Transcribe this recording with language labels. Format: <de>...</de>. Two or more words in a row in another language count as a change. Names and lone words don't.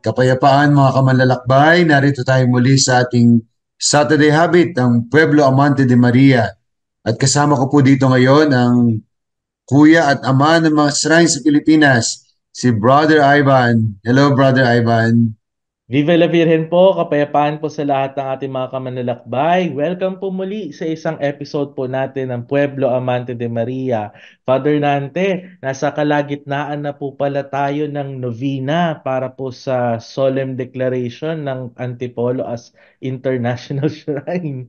<tl>Kapayapaan mga kamanlalakbay, narito tayo muli sa ating Saturday Habit, ang Pueblo Amante de Maria. At kasama ko po dito ngayon ang kuya at ama ng mga shrine sa Pilipinas, si Brother Ivan.</tl> <en>Hello, Brother Ivan.</en> <es>Viva la Virgen</es> <tl>po, kapayapaan po sa lahat ng ating mga kamanlalakbay. Welcome po muli sa isang episode po natin ng Pueblo Amante de Maria. Father Nante, nasa kalagitnaan na po pala tayo ng novena para po sa</tl> <en>solemn declaration</en> <tl>ng Antipolo as</tl> <en>International Shrine.</en>